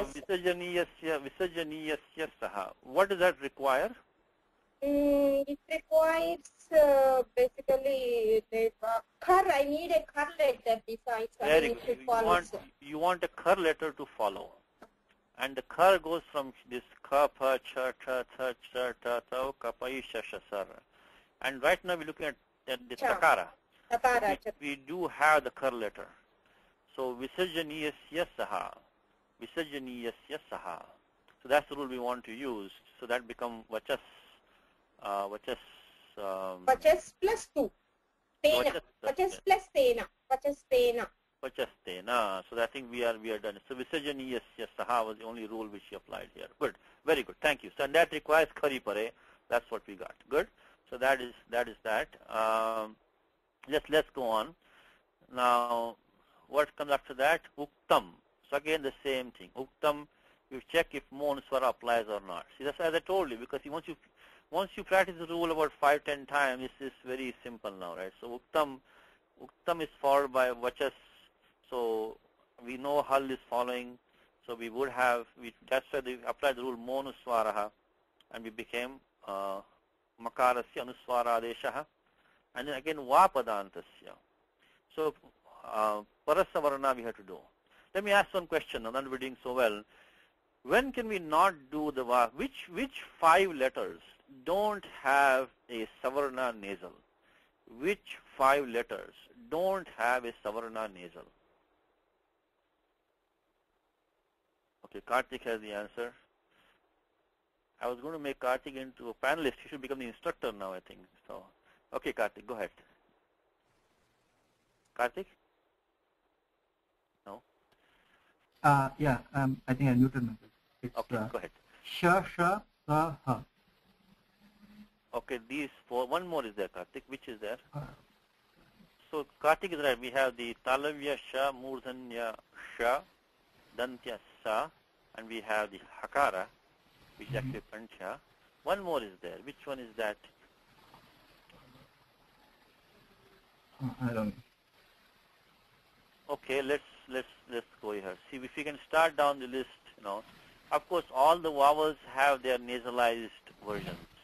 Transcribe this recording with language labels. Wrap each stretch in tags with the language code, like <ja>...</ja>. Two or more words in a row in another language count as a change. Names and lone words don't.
<sa>So visarjaniyasya saha.</sa> <en>What does that require? It requires basically the khar. I need a khar letter besides. Very good. You want a khar letter to follow. And the khar goes from this ka, pa, cha, ta, tha, cha, ta, ta,</en> <sa>ka, pa, sha, sha, sar.</sa> <en>And right now we're looking at the takara. Takara. We do have the khar letter.</en> <sa>So visarjaniyasya saha. Visarjaniyasya saha.</sa> <en>So that's the rule we want to use. So that becomes vachas. Vachas plus 2.</en> <sa>Tena. Vachas plus tena. Vachas tena. Vachastena.</sa> <en>So I think we are done. So</en> <sa>visarjaniyasya saha</sa> <en>was the only rule which she applied here. Good. Very good. Thank you. So and that requires</en> <sa>khari pare.</sa> <en>That's what we got. Good. So that is that. Let's go on. Now, what comes after that? Uktam. So again the same thing. Uktam, you check if monuswara applies or not. See, that's as I told you, because once you practice the rule about 5-10 times, this is very simple now, right? So uktam is followed by vachas. So we know hal is following. So we would have, that's why they applied the rule monuswaraha, and we became</en> <sa>makarasya anuswara adeshaha,</sa> <en>and then again vapadantasya. So parasavarna we have to do. Let me ask one question. I'm not reading so well. When can we not do the va? Which 5 letters don't have a savarna nasal? Which 5 letters don't have a savarna nasal? Okay, Karthik has the answer. I was going to make Karthik into a panelist. He should become the instructor now, I think. So, okay, Karthik, go ahead. Karthik? No? Yeah, I think I muted myself. It's, okay, go ahead.</en> <sa>Sha, sha, sa, ha.</sa> <en>Okay, these 4. One more is there, Karthik. Which is there? So, Karthik is right. We have the</en> <sa>talavya sha, murdhanya sha, dantya sa,</sa> <en>and we have the hakara, which is actually pancha. One more is there. Which one is that? I don't know. Okay, let's go here. See if we can start down the list. Of course, all the vowels have their nasalized versions.</en>